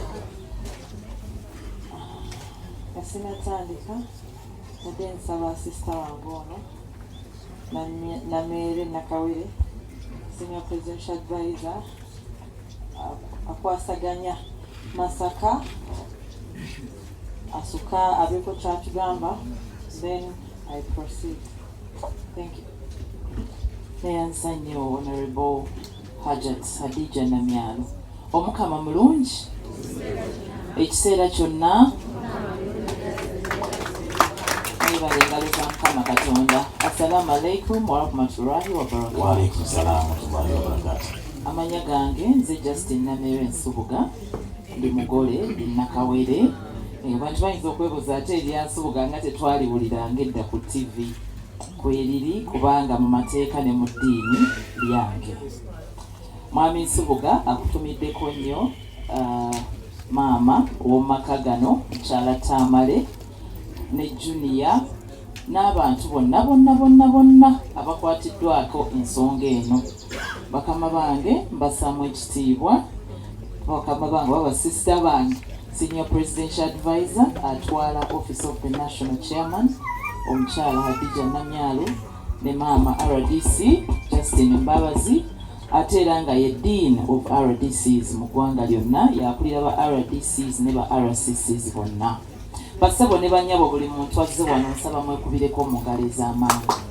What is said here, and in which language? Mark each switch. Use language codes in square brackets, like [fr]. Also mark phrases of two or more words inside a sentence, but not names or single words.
[lg] Sinatandika nadde nsaba sister wange ono Namere Nakawere [en] senior presidential advisor [lg] akwasaganya Masaka asuka abeko kyatugamba, [en] then I proceed. Thank you. [lg] Neyansanyo Honorable HAJAT Namyalo. Omukama mulungi ekiseera kyonna engalo za Mukama Katonda. [ar] السلام عليكم ورحمة الله وبركاته. وعليكم السلام ورحمة الله وبركاته. [lg] Amanya gange nze Justin Namere Nsubuga, ndi mugole ndi Nakawere. Abantu bayinza okwebuuza ate eryansubuga nga tetwaliwuliranga edda ku TV kweriri kubanga mu mateeka ne mu ddiini lyange. Mwami Nsubuga akutumiddeko nnyo maama w'omumaka gano mukyala Tamale ne Junior n'abantu bonna abakwatiddwako ensonga eno. Bakama bange mbasaamu ekitiibwa, bakama bange baba sister bange [en] Senior Presidential Advisor [lg] atwala [en] Office of the National Chairman [lg] omukyala Hadija Namyalo ne maama RDC Justin Mbabazi ate era nga ye [en] Dean of RDCs [lg] mu ggwanga lyonna, yakulira ba RDCs ne ba RCCs bonna. Basabo ne banyabo buli muntu azze wano nsaba mwekubireko mu ngalo ez'amaanyi.